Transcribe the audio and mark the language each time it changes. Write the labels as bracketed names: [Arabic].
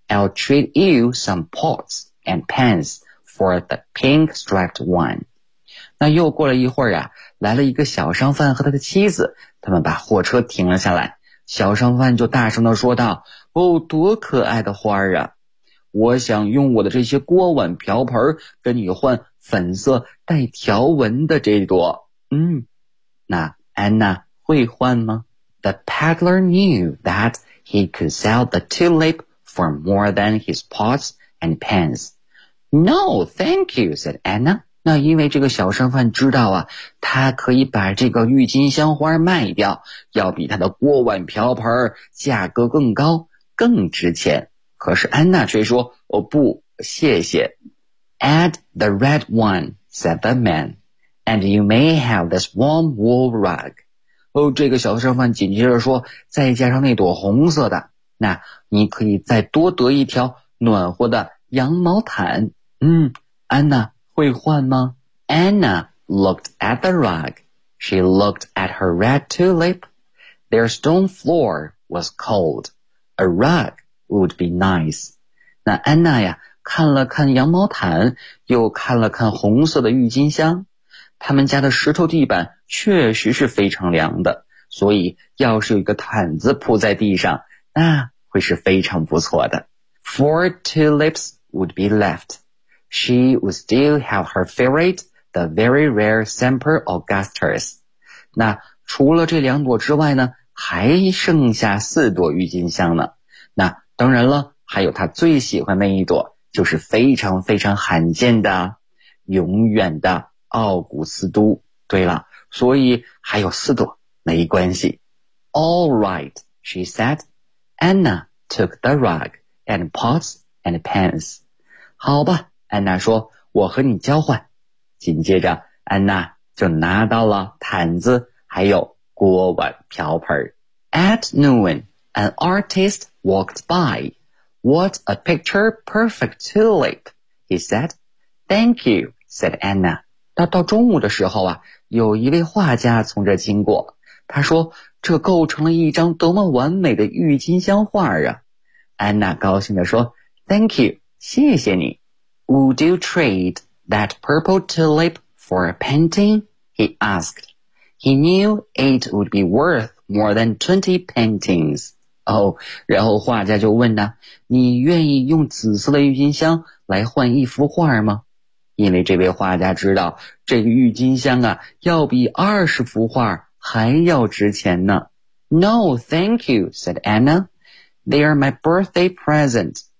[English] I'll trade you some pots and pans for the pink striped one. [Chinese] 那又过了一会儿啊，来了一个小商贩和他的妻子，他们把货车停了下来。小商贩就大声地说道，哦，多可爱的花啊，我想用我的这些锅碗瓢盆跟你换粉色带条纹的这朵。嗯，那安娜会换吗？ [English] The peddler knew that he could sell the tulip for more than his pots and pans. No, thank you, said Anna. [Chinese] 那因为这个小商贩知道啊，他可以把这个郁金香花卖掉，要比他的锅碗瓢盆价格更高，更值钱。可是安娜却说，哦不，谢谢。 [English] Add the red one, said the man, and you may have this warm wool rug. [Chinese] 哦，这个小商贩紧接着说，再加上那朵红色的，那你可以再多得一条暖和的羊毛毯。嗯，安娜会换吗？ [English] Anna looked at the rug. She looked at her red tulip. Their stone floor was cold. A rug would be nice. [Chinese] 那安娜呀，看了看羊毛毯，又看了看红色的郁金香。他们家的石头地板确实是非常凉的，所以要是有一个毯子铺在地上，那会是非常不错的。 [English] Four tulips would be left. She would still have her favorite, the very rare Semper Augustus. [Chinese] 那除了这两朵之外呢，还剩下四朵郁金香呢。那当然了，还有她最喜欢那一朵，就是非常非常罕见的永远的奥古斯都。对了，所以还有四朵没关系。 [English] All right, she saidAnna took the rug and pots and pans. [Chinese] 好吧，安娜说，我和你交换。紧接着，安娜就拿到了毯子，还有锅碗瓢盆。 [English] At noon, an artist walked by. What a picture perfect tulip, he said. Thank you, said Anna. [Chinese] 到中午的时候啊，有一位画家从这经过。他说，这构成了一张多么完美的郁金香画啊。安娜高兴地说， [English] Thank you, [Chinese] 谢谢你。 [English] Would you trade that purple tulip for a painting? He asked. He knew it would be worth more than 20 paintings. [Chinese] 哦，然后画家就问他，你愿意用紫色的郁金香来换一幅画吗？因为这位画家知道，这个郁金香啊，要比20幅画还要值钱呢。 [English] No, thank you, said Anna. They are my birthday present.